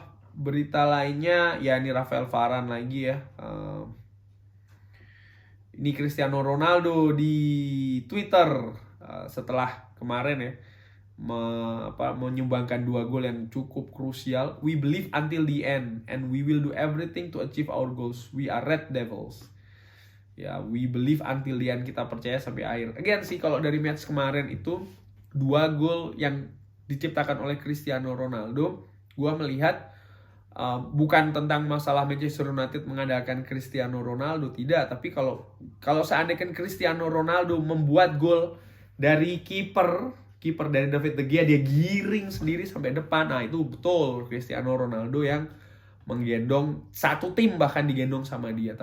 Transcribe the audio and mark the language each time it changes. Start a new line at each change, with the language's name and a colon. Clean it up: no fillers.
Indonesian: Berita lainnya ya ini Rafael Varane lagi ya. Ini Cristiano Ronaldo di Twitter setelah kemarin ya menyumbangkan 2 gol yang cukup krusial.
English: We believe until the end and we will do everything to achieve our goals. We are Red Devils. Ya, we believe until the end,
Indonesian: kita percaya sampai akhir. Again sih, kalau dari match kemarin itu 2 gol yang diciptakan oleh Cristiano Ronaldo, gua melihat bukan tentang masalah Manchester United mengandalkan Cristiano Ronaldo, tidak, tapi kalau seandainya Cristiano Ronaldo membuat gol dari kiper dari David De Gea, dia giring sendiri sampai depan, nah itu betul Cristiano Ronaldo yang menggendong satu tim, bahkan digendong sama dia.